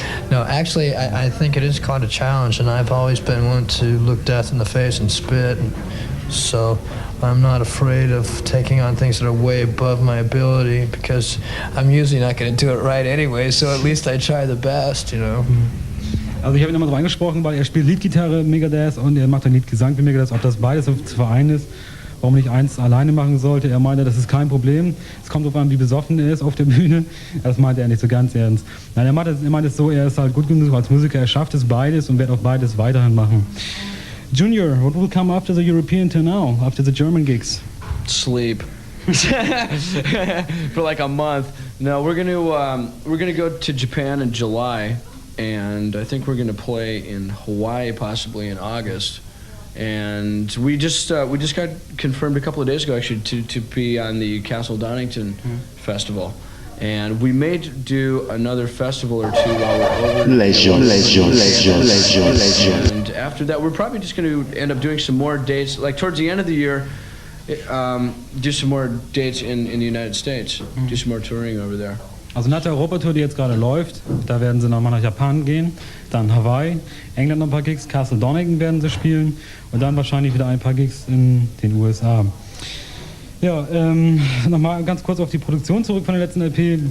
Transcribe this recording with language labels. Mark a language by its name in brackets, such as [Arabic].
[English] No, actually, I think it is quite a challenge, and I've always been one to look death in the face and spit, and so I'm not afraid of taking on things that are way above my ability, because I'm usually not going to do it right anyway, so at least I try the best, you know. [German] Also ich habe ihn immer so angesprochen, weil er spielt Leadgitarre Megadeth und er macht dann Leadgesang für Megadeth, ob das beides zu vereinen ist. Warum nicht eins alleine machen sollte. Er meinte, das ist kein Problem. Es kommt darauf an, wie besoffen er ist auf der Bühne. Das meinte er nicht so ganz ernst. Nein, er meinte es so, er ist halt gut genug als Musiker, er schafft es beides und wird auch beides weiterhin machen. [English] Junior, what will come after the European tour now, after the German gigs? Sleep. For like a month. No, we're gonna go to Japan in July, and I think we're gonna play in Hawaii possibly in August. And we just got confirmed a couple of days ago actually to be on the Castle Donington Festival, and we may do another festival or two while we're over. Legion. And after that, we're probably just going to end up doing some more dates, like towards the end of the year, do some more dates in the United States, do some more touring over there. [German] Also nach der Europatour, die jetzt gerade läuft, da werden sie nochmal nach Japan gehen, dann Hawaii, England noch ein paar Gigs, Castle Donington werden sie spielen und dann wahrscheinlich wieder ein paar Gigs in den USA. Ja, nochmal ganz kurz auf die Produktion zurück von der letzten LP.